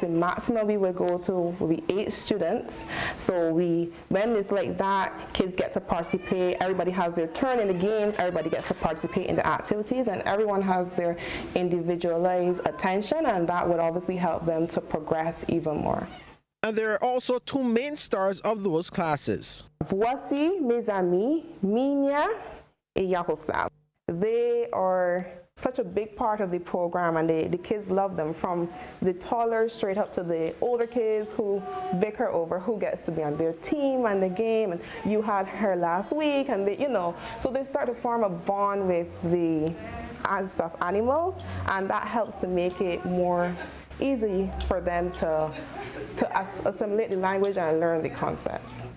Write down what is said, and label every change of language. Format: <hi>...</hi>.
<en>The maximum we would go to will be 8 students. So when it's like that, kids get to participate, everybody has their turn in the games, everybody gets to participate in the activities, and everyone has their individualized attention, and that would obviously help them to progress even more. And there are also 2 main stars of those classes.</en> <fr>Voici mes amis, Minya et Yaroslav.</fr> <en>They are such a big part of the program, and the kids love them, from the taller straight up to the older kids who bicker over who gets to be on their team and the game. And you had her last week, and so they start to form a bond with the stuffed animals, and that helps to make it more easy for them to assimilate the language and learn the concepts.</en>